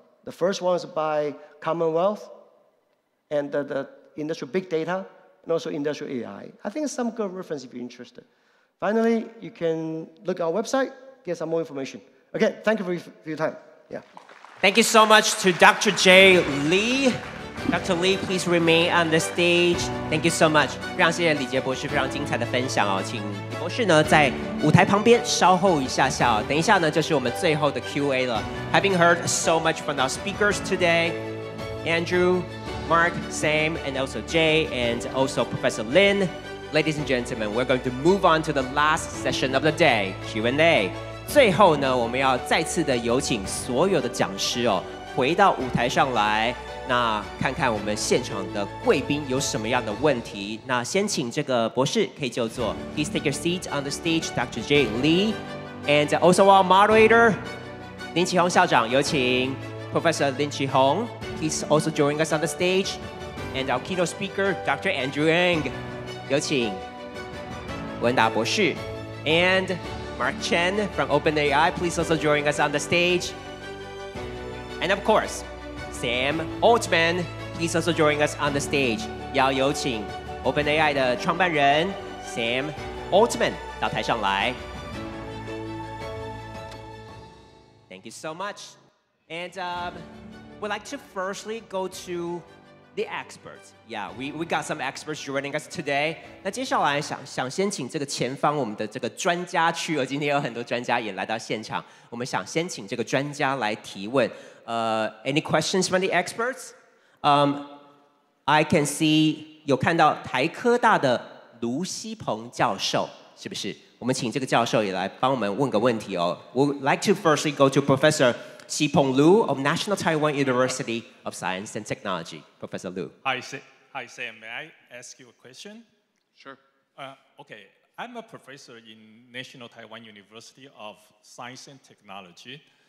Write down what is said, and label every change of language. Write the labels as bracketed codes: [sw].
[en] The first one is by Commonwealth and the industrial big data, and also industrial AI. I think it's some good reference if you're interested. Finally, you can look at our website, get some more information. Again, thank you for your time. Yeah. Thank you so much to Dr. J. Lee. Dr. Lee, please remain on the stage. Thank you so much. [zh] 非常谢谢李杰博士非常精彩的分享哦，请李博士呢在舞台旁边稍后一下下哦，等一下呢就是我们最后的 Q&A 了。 [en] Having heard so much from our speakers today, Andrew, Mark, Sam, and also Jay, and also Professor Lin. Ladies and gentlemen, we're going to move on to the last session of the day, Q&A. [zh] 最后呢，我们要再次的有请所有的讲师哦，回到舞台上来，那看看我们现场的贵宾有什么样的问题。那先请这个博士可以就坐。 [en] Please take your seat on the stage, Dr. J. Lee, and also our moderator, 林启宏校长， [zh] 有请 [en] Professor Lin Qihong. Please also join us on the stage, and our keynote speaker, Dr. Andrew Ng. [zh] 有请文达博士 [en] and Mark Chen from OpenAI. Please also join us on the stage. And of course, Sam Altman. Please also join us on the stage. [zh] 要有请 OpenAI 的创办人 Sam Altman 到台上来。 [en] Thank you so much. And we'd like to firstly go to the experts. Yeah, we got some experts joining us today. [zh] 那接下来想先请这个前方我们的这个专家区，今天有很多专家也来到现场，我们想先请这个专家来提问。 [en] Any questions from the experts? I can see [zh] 有看到台科大的卢锡鹏教授，是不是？我们请这个教授也来帮我们问个问题哦。 [en] We'd like to firstly go to Professor Xipeng Liu of National Taiwan University of Science and Technology. Professor Liu. Hi, Sam. May I ask you a question? Sure. Okay. I'm a professor in National Taiwan University of Science and Technology.